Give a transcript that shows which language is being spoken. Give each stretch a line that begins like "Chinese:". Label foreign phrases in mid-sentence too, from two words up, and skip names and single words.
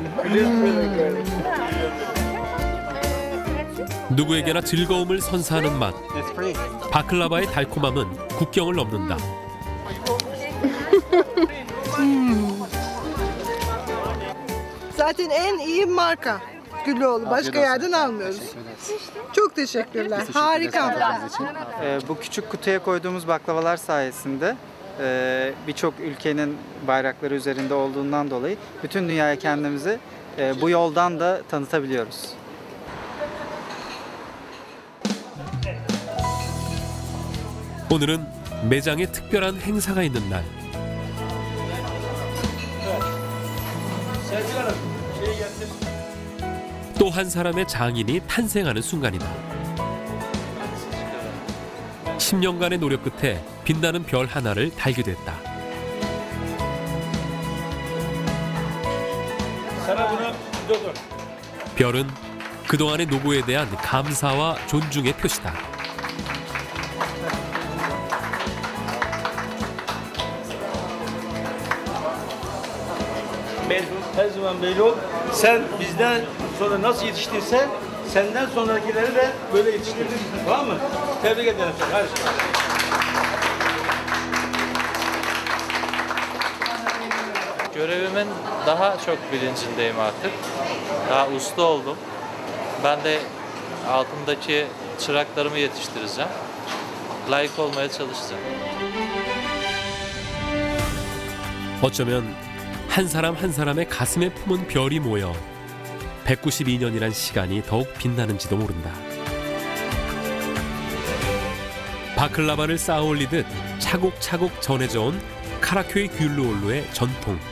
English: It is really good.
Korean: 누구에게나 즐거움을 선사하는 맛. 바클라바의 달콤함은 국경을 넘는다.
Turkish: Zaten en iyi marka Güllüoğlu. Başka yerden almıyoruz. Çok teşekkürler. Harika. Bu küçük kutuya koyduğumuz baklavalar sayesinde birçok ülkenin bayrakları üzerinde olduğundan dolayı bütün dünyaya kendimizi bu yoldan da tanıtabiliyoruz.
Korean: 오늘은 매장에 특별한 행사가 있는 날. 또 한 사람의 장인이 탄생하는 순간이다. 10년간의 노력 끝에 빛나는 별 하나를 달게 됐다. 별은 그동안의 노고에 대한 감사와 존중의 표시다.
Turkish: Her zaman böyle ol. Sen bizden sonra nasıl yetiştirsen senden sonrakileri de böyle yetiştirdin. Tamam mı? Tebrik ederim. Hadi. Görevimin daha çok bilincindeyim artık. Daha usta oldum. Ben de altımdaki çıraklarımı yetiştireceğim. Layık olmaya çalışacağım.
Korean: 어쩌면 한 사람 한 사람의 가슴에 품은 별이 모여 192년이란 시간이 더욱 빛나는지도 모른다. 바클라바를 쌓아 올리듯 차곡차곡 전해져 온 카라큐이 귤루올루의 전통.